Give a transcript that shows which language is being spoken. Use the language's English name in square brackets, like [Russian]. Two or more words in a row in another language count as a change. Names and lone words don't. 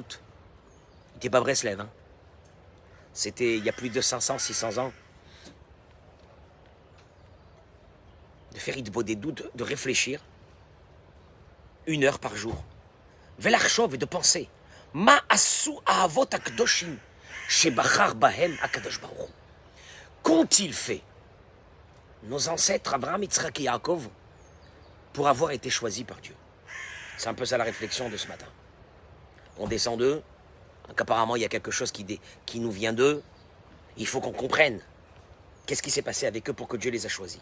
[French] Il n'était pas Breslev, hein. C'était il y a plus de 500, 600 ans. De faire Itbodedut, de réfléchir 1 heure par jour. Velarchov et de penser. [Hebrew] מה עשו האבות הקדושים שבחר בהם הקדוש ברוך הוא. [French] Qu'ont-ils fait nos ancêtres Abraham, Yitzhak et Yaakov pour avoir été choisis par Dieu? C'est un peu ça la réflexion de ce matin. On descend d'eux, donc apparemment il y a quelque chose qui nous vient d'eux. Il faut qu'on comprenne qu'est-ce qui s'est passé avec eux pour que Dieu les a choisis.